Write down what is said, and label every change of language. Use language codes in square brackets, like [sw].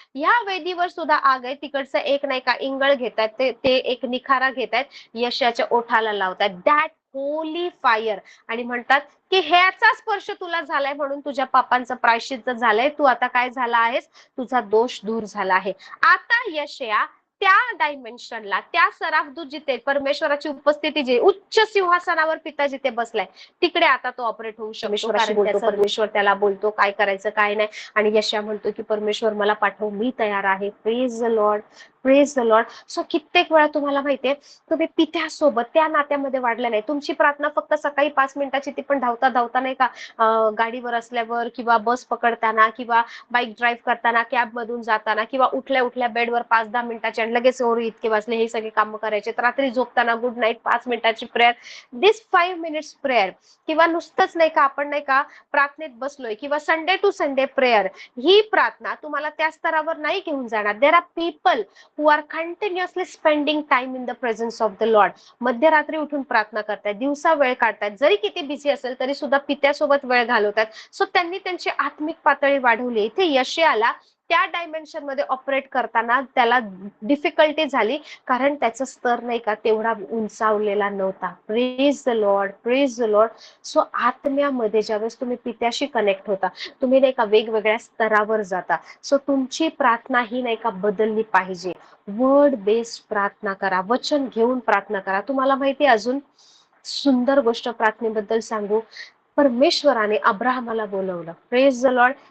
[mr] या वेदीवर सुद्धा आग आहे, तिकडचं एक नाही का इंगळ घेतात, ते एक निखारा घेतात, यशाच्या ओठाला लावतात, [en] that holy fire, [mr] आणि म्हणतात की ह्याचा स्पर्श तुला झालाय म्हणून तुझ्या पापांचं प्रायश्चित्त झालंय, तू आता काय झाला आहेस, तुझा दोष दूर झाला आहे. आता यशया त्या डायमेन्शनला, त्या सराफदूत जिथे परमेश्वराची उपस्थिती, जे उच्च सिंहासनावर पिता जिथे बसलाय, तिकडे आता तो ऑपरेट होऊ शकतो, कारण त्याचा परमेश्वर त्याला बोलतो काय करायचं काय नाही. आणि यशया म्हणतो की परमेश्वर मला पाठव, मी तयार आहे. [en] Praise the Lord, praise the Lord. [mr] So कित्येक वेळा तुम्हाला माहितीये तुम्ही पित्यासोबत त्या नात्यामध्ये वाढले नाही, तुमची प्रार्थना फक्त सकाळी 5 मिनिटाची, ती पण धावता धावता नाही का, गाडीवर असल्यावर किंवा बस पकडताना किंवा बाईक ड्राईव्ह करताना, कॅब मधून जाताना किंवा उठल्या उठल्या बेडवर 5-10 मिनिटाचे, आणि लगेच ओरी इतके वाचले, हे सगळे काम करायचे, रात्री झोपताना गुड नाईट 5 मिनिटाची प्रेयर, [en] this 5 minutes prayer, [mr] किंवा नुसतंच नाही का आपण नाही का प्रार्थनेत बसलोय, किंवा संडे टू संडे प्रेयर, ही प्रार्थना तुम्हाला त्या स्तरावर नाही घेऊन जाणार. [en] There are people who are continuously spending time in the presence of the Lord. [mr] मध्यरात्री उठून प्रार्थना करतायत, दिवसा वेळ काढतायत, जरी किती बिझी असेल तरी सुद्धा पित्यासोबत वेळ घालवतात. सो त्यांनी त्यांची आत्मिक पातळी वाढवली. इथे यशयाला त्या डायमेन्शन मध्ये ऑपरेट करताना त्याला डिफिकल्टी झाली, कारण त्याचा स्तर नाही का तेवढा उंचावलेला नव्हता. [en] Praise the Lord, praise the Lord. [mr] So आत्म्यामध्ये ज्यावेळेस तुम्ही पित्याशी कनेक्ट होता, तुम्ही नाही का वेगवेगळ्या स्तरावर जाता. सो तुमची प्रार्थना ही नाही का बदलली पाहिजे. वर्ड बेस्ड प्रार्थना करा, वचन घेऊन प्रार्थना करा. तुम्हाला माहिती अजून सुंदर गोष्ट प्रार्थनेबद्दल सांगू, परमेश्वराने अब्राहमाला बोलवलं. [en] Praise the Lord.